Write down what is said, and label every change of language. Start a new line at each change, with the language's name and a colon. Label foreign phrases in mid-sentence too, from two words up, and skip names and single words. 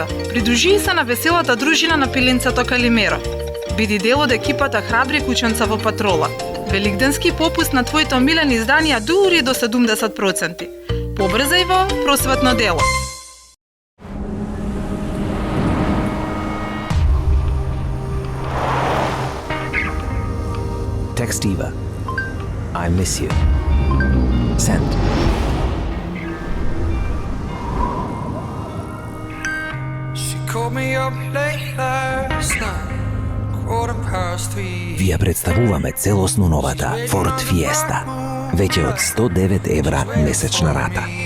Macedonian: Придружи се на веселата дружина на пиленцето Калимеро. Биди дел од екипата храбри кученца во патрола. Великденски попуст на твоите омилени изданија дури до 70%. Побрзај во просветно дело.
English: Text Eva. I miss you. Send.
Macedonian: Ви ја представуваме целосно новата Ford Fiesta. Веќе од 109 евра месечна рата.